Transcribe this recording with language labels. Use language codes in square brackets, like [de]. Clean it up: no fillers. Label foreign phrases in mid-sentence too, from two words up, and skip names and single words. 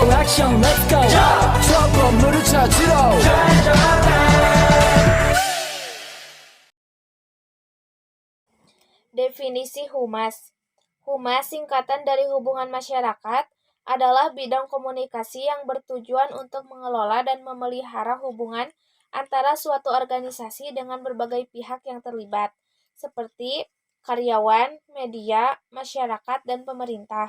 [en] action, let's go. [ko] 추억 건물을 찾으러. [id] Definisi humas. Humas, singkatan dari hubungan masyarakat, adalah bidang komunikasi yang bertujuan untuk mengelola dan memelihara hubungan antara suatu organisasi dengan berbagai pihak yang terlibat, seperti karyawan, media, masyarakat, dan pemerintah.